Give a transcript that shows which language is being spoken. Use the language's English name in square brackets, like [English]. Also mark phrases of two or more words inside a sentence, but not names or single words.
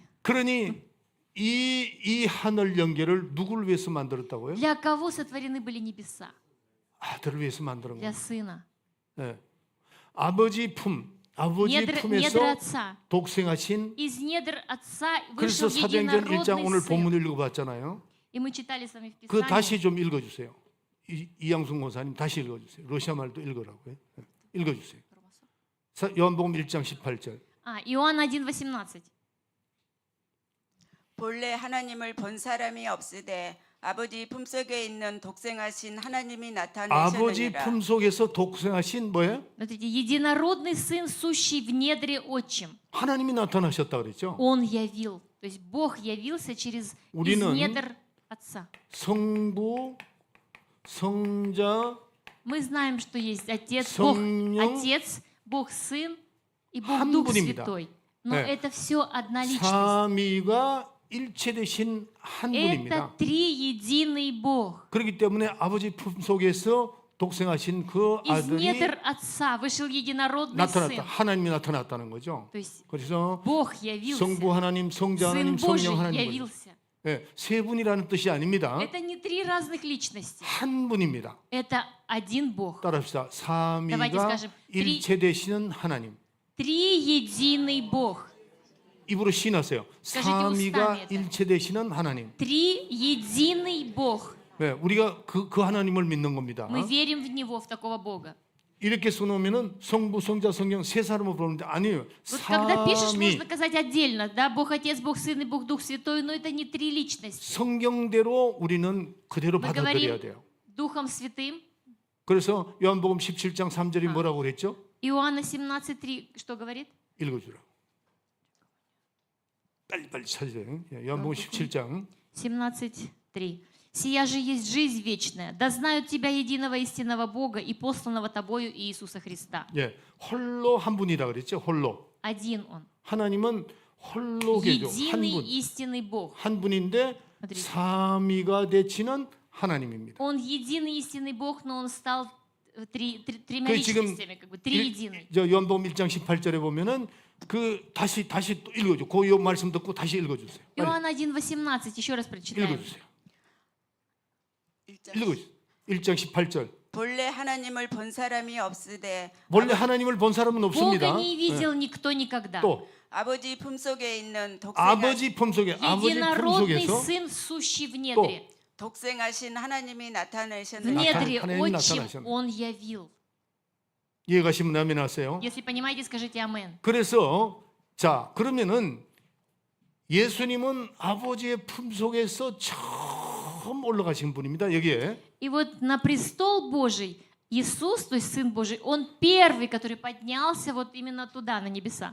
[Korean] 그러니 이 하늘 연계를 누구를 위해서 만들었다고요? [Russian] Для кого сотворены были небеса? [Korean] 아들을 위해서 만드는 [Russian] Для [Korean] 거예요. [Russian] сына. [Korean] 네. 아버지 [Russian] Недр [Korean] 품에서 [Russian] отца. [Korean] 독생하신 [Russian] Из недр отца [Korean] 그래서 [Russian] вышел [Korean] 사도행전 1장 오늘 [Russian] единородный [Korean] 본문 [Russian] сын. [Korean] 읽어봤잖아요. [Russian] И мы читали с вами в [Korean] 그 [Russian] Писании. [Korean] 다시 좀 읽어주세요. 이양순 권사님 다시 읽어주세요. 러시아 말도 읽으라고요. 네. 읽어주세요. 요한복음 1장 18절. [Russian] Иоанн 1:18. [Korean] 본래 하나님을 본 사람이 없으되 아버지 품속에 있는 독생하신 하나님이 아버지 나타내셨느니라. 품속에서 독생하신 뭐예요? [Russian] Смотрите, единородный сын, сущий в недре отчим. [Korean] 하나님이 나타나셨다 그랬죠. [Russian] Он явил. То есть Бог явился через из [Korean] 우리는 [Russian] недр отца. [Korean] 성부, 성자, [Russian] Мы знаем, что есть Отец, Бог [Korean] 성령, [Russian] Отец, Бог Сын и Бог [Korean] 한 [Russian] Дух [Korean] 분입니다. [Russian] Святой. Но [Korean] 네. [Russian] это все одна личность. [Korean] 삼위가 일체되신 한 [Russian] Это [Korean] 분입니다. [Russian] триединый Бог. [Korean] 그렇기 때문에 아버지 품속에서 독생하신 그 [Russian] Из [Korean] 아들이 [Russian] недр Отца вышел единородный [Korean] 나타났다. [Russian] Сын. [Korean] 하나님이 나타났다는 거죠. [Russian] То есть [Korean] 그래서 [Russian] Бог явился, [Korean] 성부 하나님, 성자 [Russian] Сын [Korean] 하나님, [Russian] Божий [Korean] 성령 하나님. [Russian] явился. [Korean] 예, 세 분이라는 뜻이 아닙니다. [Russian] Это не три разных личности. [Korean] 한 분입니다. [Russian] Это один Бог. [Korean] 따라합시다. [Russian] Давайте [Korean] 삼위가 [Russian] скажем, [Korean] 일체 되시는 하나님. [Russian] Триединый Бог. [Korean] 입으로 시인하세요. [Russian] скажите [Korean] 삼위가 [Russian] устами это. [Korean] 일체 되시는 하나님. [Russian] Триединый Бог. [Korean] 네, 우리가 그 하나님을 믿는 겁니다. [Russian] Мы верим в Него, в такого Бога. [Korean] 이렇게 써놓으면은 성부, 성자, 성령 세 사람을 부르는데 아니에요. [Russian] Вот когда пишешь, [Korean] 삼위. [Russian] можно сказать отдельно, да, Бог Отец, Бог Сын и Бог Дух Святой, но это не три личности. [Korean] 성경대로 우리는 그대로 [Russian] Мы [Korean] 받아들여야 [Russian] говорим [Korean] 돼요. [Russian] Духом Святым. [Korean] 그래서 요한복음 17장 3절이 뭐라고 그랬죠? [Russian] Иоанна 17:3 что говорит? [Korean] 읽어주라. 빨리 찾으세요. 요한복음 17장 [Russian] 17:3. «Сия же есть жизнь вечная, да знают Тебя, единого истинного Бога и посланного Тобою Иисуса Христа». [Korean] 예, 홀로 한 분이라 그랬죠. 홀로. [Russian] Один Он. [Korean] 하나님은 홀로 계죠. 한 [Russian] Единый [Korean] 분. [Russian] истинный Бог. [Korean] 한 분인데 [Russian] Смотрите. [Korean] 삼위가 되치는 하나님입니다. [Russian] Он единый истинный Бог, но Он стал тремя [Korean] 그 지금 [Russian] личностями, как бы триединый. [Korean] 저 요한복음 1장 18절에 보면은 그 다시 또 읽어줘. 그 말씀 듣고 다시 읽어주세요. 빨리 [Russian] Иоанна 1:18, еще раз прочитаем. [Korean] 읽어주세요. 읽어주세요. 1장 18절. 본래 하나님을 본 사람이 없으되 원래 하나님을 본 사람은 없습니다. [Russian] Бога не видел никто никогда. [Korean] 또 아버지 품속에 있는 아버지 품속에 아버지 [Russian] Единородный [Korean] 품속에서 [Russian] Сын, сущий в недре. [Korean] 독생하신 하나님이 [Russian] В [Korean] 나타내셨느니라. [Russian] недре [Korean] 하나님이 [Russian] отчим [Korean] 나타나셨네. [Russian] Он явил. [Korean] 이해가시면 아멘 하세요. [Russian] Если понимаете, скажите 아멘. [Korean] 그래서 자 그러면은 예수님은 아버지의 품속에서 처음 올라가신 분입니다. 여기에 [Russian] И вот на престол Божий Иисус, то есть Сын Божий, Он первый, который поднялся вот именно туда, на небеса.